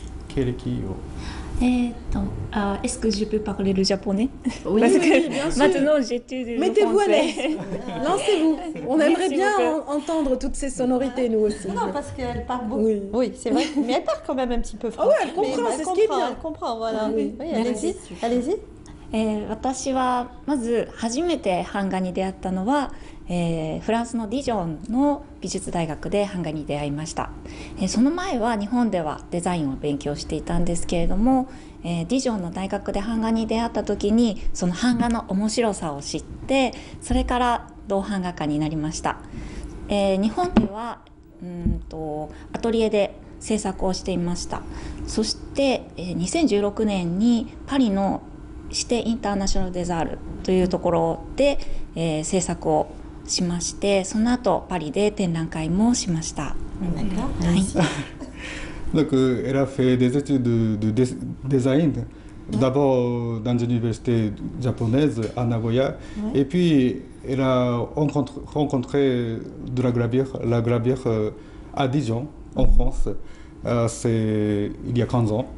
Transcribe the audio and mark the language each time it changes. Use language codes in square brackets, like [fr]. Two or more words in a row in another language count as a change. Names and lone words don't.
[fr] Est-ce que je peux parler le japonais? Oui, parce que oui, bien sûr. maintenant j'étudie le Mettez-vous à français. l'aise. Lancez-vous. On aimerait bien entendre toutes ces sonorités, nous aussi. Non, parce qu'elle parle beaucoup. Oui, c'est vrai. Mais elle parle quand même un petit peu français. Ah ouais, elle comprend, c'est ce qui est bien. Elle comprend, voilà. Oui. Allez-y. Allez-y. [ja] 私はまず初めて版画に出会ったのは、フランスのディジョンの美術大学で版画に出会いました。その前は日本ではデザインを勉強していたんですけれども、ディジョンの大学で版画に出会った時にその版画の面白さを知って、それから銅版画家になりました。日本ではアトリエで制作をしていました。そして、2016年にパリの指定インターナショナルデザールというところで、制作をしまして、その後パリで展覧会もしました。 [fr] Donc, elle a fait des études de design, d'abord dans une université japonaise à Nagoya, et puis elle a rencontré de la gravure à Dijon, en France, il y a 15 ans.